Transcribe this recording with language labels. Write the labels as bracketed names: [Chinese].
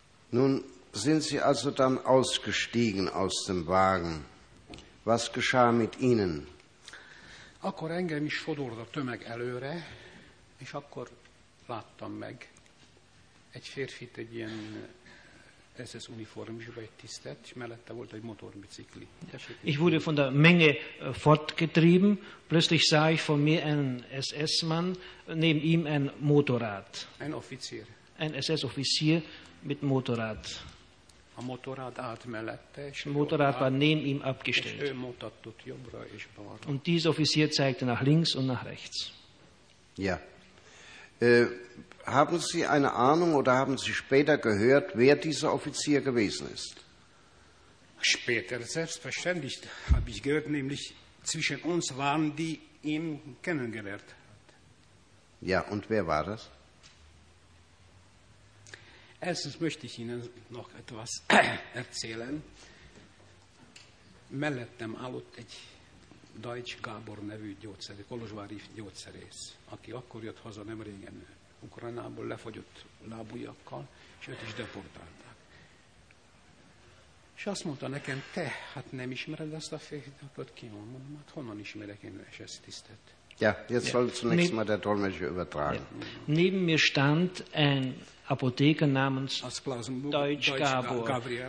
[German] Nun sind Sie also dann ausgestiegen aus dem Wagen. Was geschah mit Ihnen? [Hungarian] Akkor engem is sodort a tömeg előre, és akkor láttam meg egy férfit, egy ilyen SS uniformisban, egy tisztet, és mellette volt egy motorbicikli. [German] Ich wurde von der Menge fortgetrieben, plötzlich sah ich von mir einen SS-Mann, neben ihm ein Motorrad. Ein Offizier. Ein SS-Offizier mit Motorrad. [Hungarian] A Motorrad állt mellette, és [German] Motorrad war neben ihm abgestellt. [Hungarian] És ő mutatott jobbra és balra. [German] Und dieser Offizier zeigte nach links und nach rechts. Ja. Haben Sie eine Ahnung oder haben Sie später gehört, wer dieser Offizier gewesen ist? Später, selbstverständlich, habe ich gehört, nämlich zwischen uns waren die ihn kennengelernt. Ja, und wer war das? Erstens möchte ich Ihnen noch etwas erzählen. [Hungarian] Mellettem állott egy Deutsch Gábor nevű gyógyszerész, kolozsvári gyógyszerész, aki akkor jött haza nem régen Ukrajnából, lefagyott lábujjakkal, és őt is deportálták. És azt mondta nekem, te, hát nem ismered ezt a férfit, akkor kimondom, hát honnan ismerek én ezt tisztet? [German] Ja, jetzt soll zunächst mal der Dolmetscher übertragen. Ja. Neben mir stand ein Apotheker namens Deutsch Gábor.